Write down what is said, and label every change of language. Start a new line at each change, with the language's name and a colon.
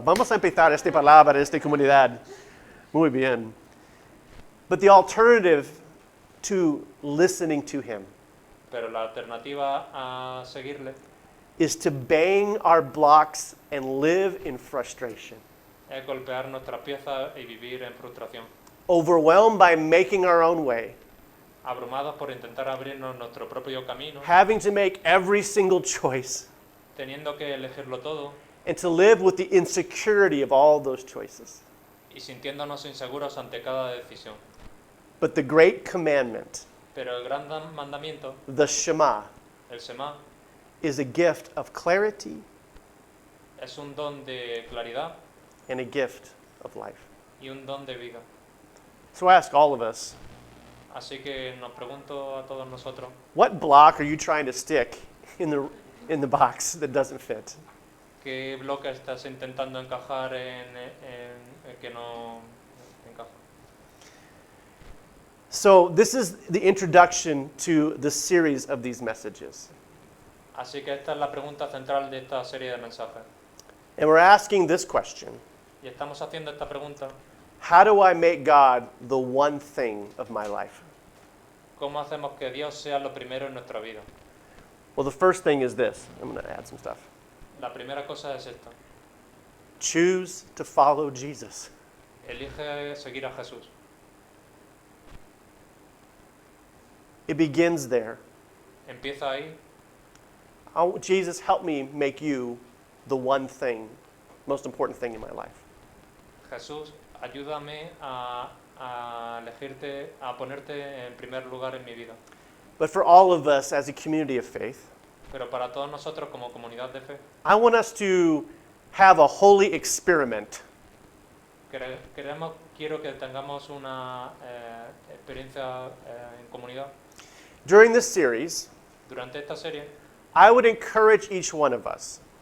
Spanish: Vamos a empezar esta palabra, esta comunidad. Muy bien.
English: But the alternative to listening to him
Spanish: Pero la alternativa a seguirle
English: is to bang our blocks and live in frustration,
Spanish: es golpear nuestras piezas y vivir en frustración,
English: overwhelmed by making our own way,
Spanish: abrumados por intentar abrirnos nuestro propio camino,
English: having to make every single choice,
Spanish: teniendo que elegirlo todo
English: and to live with the insecurity of all those choices.
Spanish: y sintiéndonos inseguros ante cada decisión.
English: But the great commandment,
Spanish: Pero el gran mandamiento,
English: the Shema,
Spanish: el Shema,
English: is a gift of clarity
Spanish: es un don de claridad
English: and a gift of life.
Spanish: y un don de vida.
English: So I ask all of us,
Spanish: Así que nos pregunto a todos nosotros,
English: what block are you trying to stick in the box that doesn't fit?
Spanish: ¿qué bloque estás intentando encajar en que no encaja?
English: So this is the introduction to the series of these messages.
Spanish: Así que esta es la pregunta central de esta serie de mensajes.
English: And we're asking this question:
Spanish: Y estamos haciendo esta pregunta,
English: how do I make God the one thing of my life?
Spanish: ¿cómo hacemos que Dios sea lo primero en nuestra vida?
English: Well, the first thing is this. I'm going to add some stuff.
Spanish: La primera cosa es esta.
English: Choose to follow Jesus.
Spanish: Elige seguir a Jesús.
English: It begins there.
Spanish: Empieza ahí.
English: Jesus, help me make you the one thing, most important thing in my life.
Spanish: Jesús, ayúdame a elegirte, a ponerte en primer lugar en mi vida.
English: But for all of us as a community of faith,
Spanish: Pero para todos nosotros como comunidad de fe,
English: I want us to have a holy experiment.
Spanish: quiero que tengamos una experiencia en comunidad.
English: During this series,
Spanish: Durante esta serie,
English: I would encourage each one of us